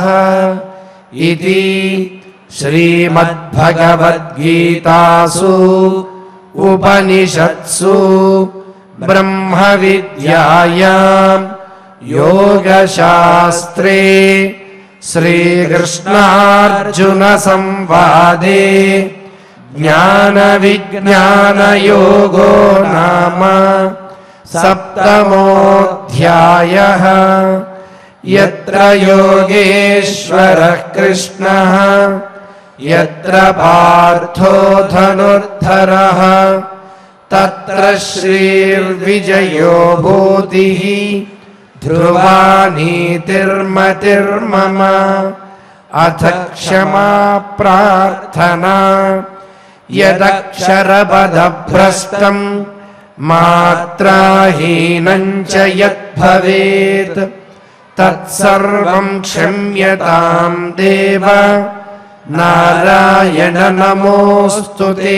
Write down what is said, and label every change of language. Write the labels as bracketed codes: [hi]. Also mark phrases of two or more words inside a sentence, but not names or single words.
[sa] ఇతి శ్రీమద్భగవద్గీతాసు ఉపనిషత్సు బ్రహ్మ విద్యాయాం యోగశాస్త్రే శ్రీకృష్ణార్జున సంవాదే జ్ఞాన విజ్ఞాన యోగో నామ 7మోऽధ్యాయః. యత్ర యోగేశ్వరః కృష్ణః యత్ర పార్థో ధనుర్ధరః తత్ర శ్రీర్విజయో భూతిః ధ్రువా నీతిర్మతిర్మమ. అథ క్షమా ప్రార్థనా. యదక్షరపదభ్రష్టం మాత్రాహీనం చ యద్భవేత్ తత్సర్వం క్షమ్యతాం దేవ నారాయణ నమోస్తుతే.